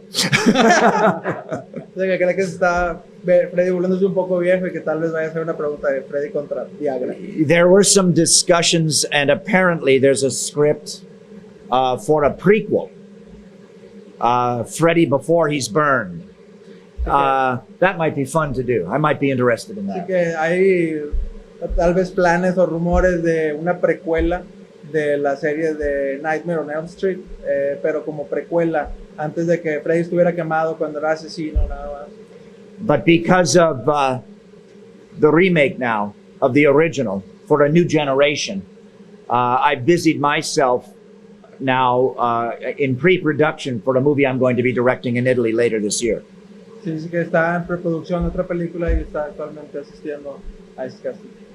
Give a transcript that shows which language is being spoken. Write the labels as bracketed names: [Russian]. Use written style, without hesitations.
[Spanish] O sea, que cree que está Freddy volviéndose un poco viejo y que tal vez vaya a ser una pregunta de Freddy contra Viagra. [English] There were some discussions, and apparently there's a script for a prequel. Freddy before he's burned. That might be fun to do. I might be interested in [Spanish] Así [English] that. [Spanish] que hay tal vez planes o rumores de una precuela de la serie de Nightmare on Elm Street, pero como precuela, antes de que Freddy estuviera quemado cuando era asesino, nada más. [English] But because of the remake now of the original for a new generation, I busied myself now in pre-production for a movie I'm going to be directing in Italy later this year. [Spanish] Sí, dice que está en preproducción de otra película y está actualmente asistiendo a ese casting.